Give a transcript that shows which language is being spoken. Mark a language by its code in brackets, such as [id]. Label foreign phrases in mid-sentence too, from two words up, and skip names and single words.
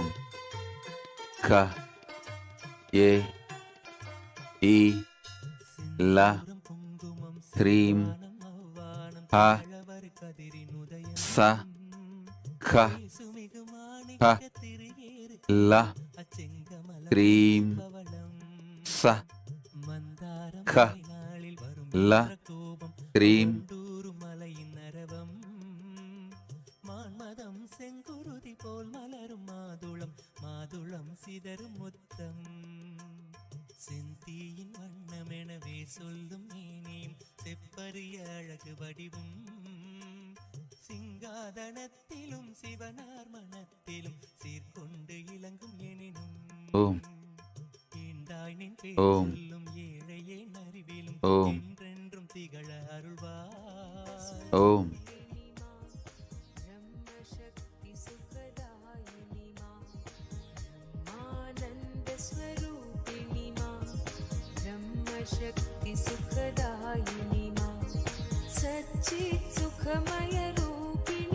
[sa] ఖ ఏ ఈ ల హ్రీం హ స ఖ హ ల హ్రీం స ఖ ల హ్రీం. [ta] மான்மதம் செங்குருதி போல் மலரும் மாதுளம் மாதுளம் சிதறும் முத்தம் செந்தீயின் வண்ணமெனவே சொல்லும் மேனியும் செப்பரிய அழகு வடிவும் சிங்காதனத்திலும் சிவனார் மனத்திலும் சீர்கொண்டு இளங்கும் எனினும் ஓம் ஈண்டாய் நின் ஓம் பேரும் ஏழையே அறிவிலும் ஓம் என்றென்றும் திகழ அருள்வாய். ஓம் [hi] शक्ति सुखदायिनी मां सच्चित् सुखमय रूपिणी